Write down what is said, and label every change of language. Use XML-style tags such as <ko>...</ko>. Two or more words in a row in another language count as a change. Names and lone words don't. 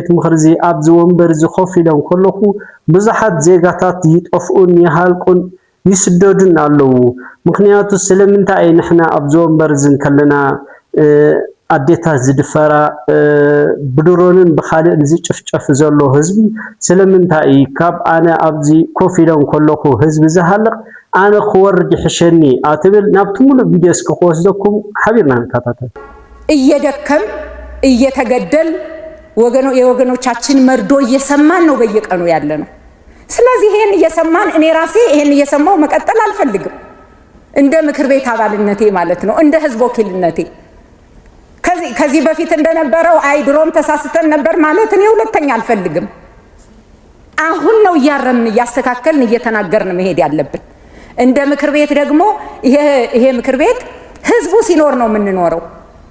<ti>ምኽሪ እዚ ኣብዚ ወንበር እዚ ኮፍ ኢሎም ከለኹ ብዙሓት ዜጋታት ይጠፍኡን ይሃልቁን ይስደዱን ኣለዉ። ምክንያቱ ስለምንታይ ንሕና ኣብዚ ወንበር እዚ ከለና ኣዴታት ዝድፈራ ብድሮንን ብኻልእን ዝጭፍጨፍ ዘሎ ህዝቢ ስለምንታይ ካብ ኣነ ኣብዚ ኮፍ ኢሎም ከለኹ ህዝቢ ዝሃልቕ ኣነ ክወርድ ይሕሸኒ ኣትብል ናብቲ ሙሉእ ቪድዮ እስኪ ክወስደኩም ሓቢርና ንከታተል።</ti> <am>እየደከም እየተገደል የወገኖቻችን መርዶ እየሰማን ነው በየቀኑ ያለ ነው። ስለዚህ ይሄን እየሰማን እኔ ራሴ ይሄን እየሰማው መቀጠል አልፈልግም። እንደ ምክር ቤት አባልነቴ ማለት ነው፣ እንደ ህዝብ ወኪልነቴ ከዚህ በፊት እንደነበረው አይ ድሮም ተሳስተን ነበር ማለት እኔ ሁለተኛ አልፈልግም። አሁን ነው እያረምን እያስተካከልን እየተናገርን መሄድ ያለብን። እንደ ምክር ቤት ደግሞ ይሄ ምክር ቤት ህዝቡ ሲኖር ነው የምንኖረው።</am>